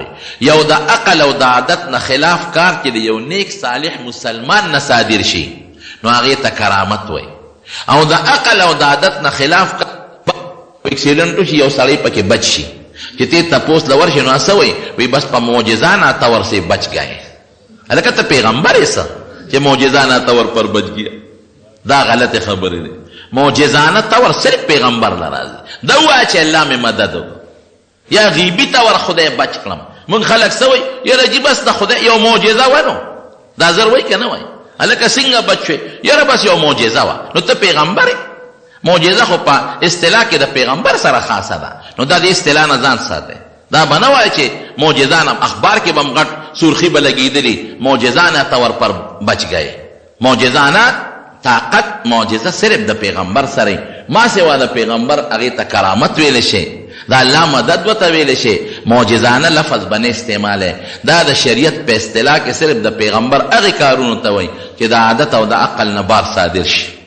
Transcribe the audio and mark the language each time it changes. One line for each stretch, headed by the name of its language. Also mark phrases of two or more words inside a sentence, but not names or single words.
Pashto: یو د عقل او د عادت نه خلاف کار چې د یو نیک صالح مسلمان نه صادر شي، نو هغې ته کرامت وایي. او د عقل او د عادت نه خلاف اکسیډنټ وشي، یو سړی پکې بچ شي، چې ته تپوس له ورشي نو څه وایي؟
Urdu: وایي بس په معجزانه طور سے بچ گئے.
Pashto: هلکه ته پیغمبر یې څه چې
Urdu: معجزانه طور پر بچ گیا؟
Pashto: دا غلط خبرې دی. معجزانه طور صرف پیغمبر له راځي. دا وایه چې الله مې مدد وکړه، یا غیبي طور خدای بچ کړم. موږ خلک څه وایي؟ یاره جي بس د خدای یو معجزه ونو، دا زر وایي که نه وایي؟ هلکه څنګه بچ شوې؟ یاره بس یو معجزه وه. نو ته پیغمبر یې؟ معجزه خو په اصطلاح کې د پیغمبر سره خاصه ده. نو دا د اصطلاح نه ځان ساتئ. دا به نه وایي چې معجزانه اخبار کې به هم غټ سرخي به لګېدلي
Urdu: معجزانه طور پر بچ گئے.
Pashto: معجزانه طاقت معجزه صرف د پیغمبر سره، ما سوا د پیغمبر هغې ته کرامت ویلی شي، د الله مدد ورته ویلی شي. معجزانه لفظ به نه استعمالی. دا د شریعت په اصطلاح کې صرف د پیغمبر هغې کارونو ته وایي چې د عادت او د عقل نه بار صادر شي.